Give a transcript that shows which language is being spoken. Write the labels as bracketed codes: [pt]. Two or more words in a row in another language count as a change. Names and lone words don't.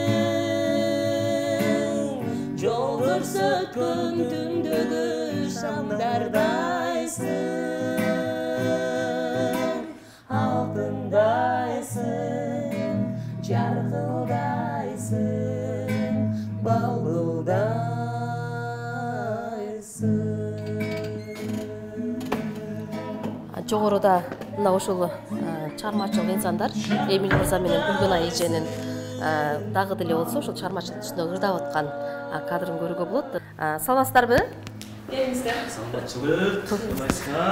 [ky] Jol көрсөткөн түндөгү шамдарdaysın. Алтындайсың, жаркылдайсың, балкылдайсың. Жогоруда мына ушул чыгармачыл инсандар Эмиль мырза менен Гүлгүнай эженин дагы деле болсо ушул чыгармачылык ичинде ырдап аткан кадрын көрүүгө болот. Саламатсыздарбы? Саламатчылык, кандайсыздар?